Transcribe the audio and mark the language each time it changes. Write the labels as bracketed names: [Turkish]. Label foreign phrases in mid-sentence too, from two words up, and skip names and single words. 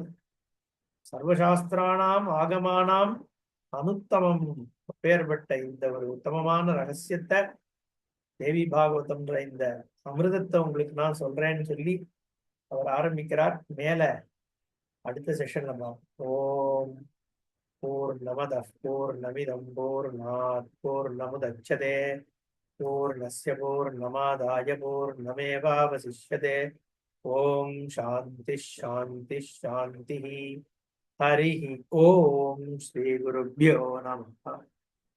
[Sanskrit] सर्वशास्त्राणाम् आगमानाम् अनुत्तमम्. [Tamil] அப்பேற்பட்ட இந்த ஒரு உத்தமமான ரகசியத்தை, தேவி பாகவதம்ன்ற இந்த அமிர்தத்தை உங்களுக்கு நான் சொல்றேன்னு சொல்லி அவர் ஆரம்பிக்கிறார். மேல அடுத்த செஷன்ல [Sanskrit] ॐ पूर्णमदः पूर्णमिदं पूर्णात् पूर्णमुदच्यते पूर्णस्य पूर्णमादाय पूर्णमेवावशिष्यते. ॐ शान्ति शान्ति शान्ति. हरि ॐ। श्री गुरुभ्यो नमः.